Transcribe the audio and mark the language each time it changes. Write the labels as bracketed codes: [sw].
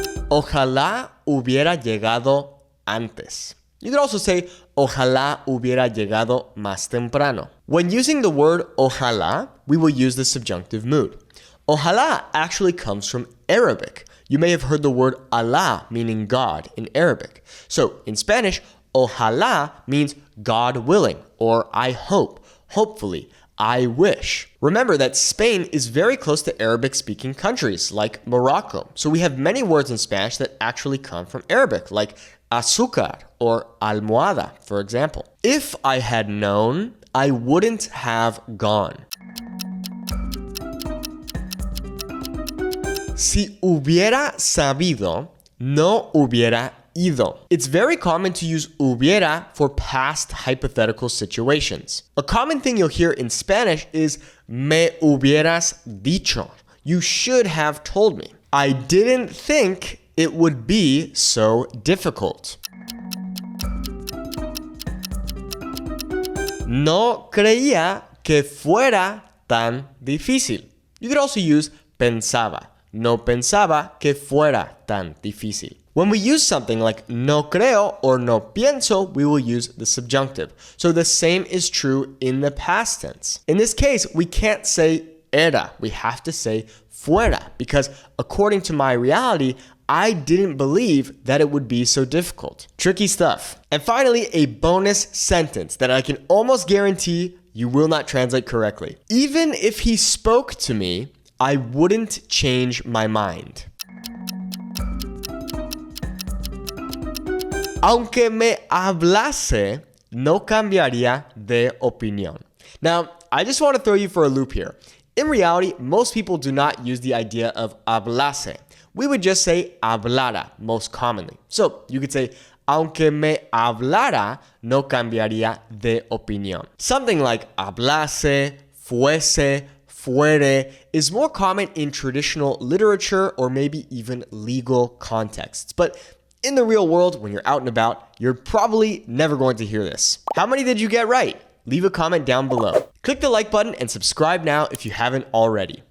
[es] Ojalá hubiera llegado antes. [en] You could also say, [es] ojalá hubiera llegado más temprano. [en] When using the word ojalá, we will use the subjunctive mood. Ojalá actually comes from Arabic. You may have heard the word Allah, meaning God, in Arabic. So, in Spanish, ojalá means God willing, or I hope, hopefully, I wish. Remember that Spain is very close to Arabic-speaking countries, like Morocco. So we have many words in Spanish that actually come from Arabic, like azúcar or almohada, for example. If I had known, I wouldn't have gone. [es] Si hubiera sabido, no hubiera ido. [en] It's very common to use hubiera for past hypothetical situations. A common thing you'll hear in Spanish is [es] me hubieras dicho. [en] You should have told me. I didn't think it would be so difficult. [es] No creía que fuera tan difícil. [en] You could also use pensaba. [es] No pensaba que fuera tan difícil. [en] When we use something like [es] no creo [en] or [es] no pienso, [en] we will use the subjunctive. So the same is true in the past tense. In this case, we can't say era. We have to say fuera, because according to my reality, I didn't believe that it would be so difficult. Tricky stuff. And finally, a bonus sentence that I can almost guarantee you will not translate correctly. Even if he spoke to me, I wouldn't change my mind. [es] Aunque me hablase, no cambiaría de opinión. [en] Now, I just want to throw you for a loop here. In reality, most people do not use the idea of hablase. We would just say hablara most commonly. So you could say, [es] aunque me hablara, no cambiaría de opinión. [en] Something like hablase, fuese, fuere is more common in traditional literature or maybe even legal contexts. But in the real world, when you're out and about, you're probably never going to hear this. How many did you get right? Leave a comment down below. Click the like button and subscribe now if you haven't already.